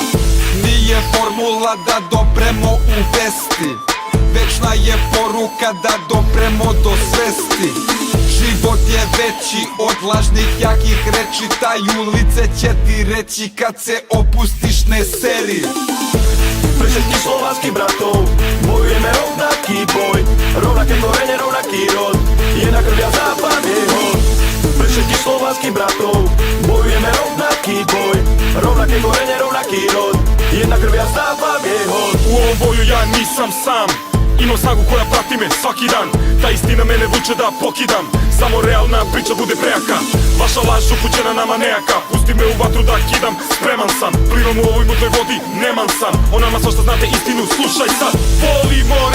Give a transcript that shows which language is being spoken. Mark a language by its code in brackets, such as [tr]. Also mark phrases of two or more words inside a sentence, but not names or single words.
[sr] Nije formula da dopremo u vesti, večna je poruka da dopremo do svesti. Život je veći od lažnih jakih reči, taj ulice će ti reći kad se opustiš, ne seri. [sk] Pre všetkých slovanských bratov bojujeme rovnaký boj, rovnaké korene, rovnaký rod, je na krvi a západ je hod. Pre všetkých slovanských bratov bojujeme rovnaký boj, rovnaké korene, rovnaký rod, je na krvi a západ je hod. [sr] U ovom boju ja nisam sam, imam snagu koja prati me svaki dan, ta istina mene vuče da pokidam, samo realna priča bude prejaka, vaša laž upućena nama nejaka, pusti me u vatru da kidam, spreman sam, plivam u ovoj mutnoj vodi, neman sam, o nama svašta znate istinu, slušaj sad.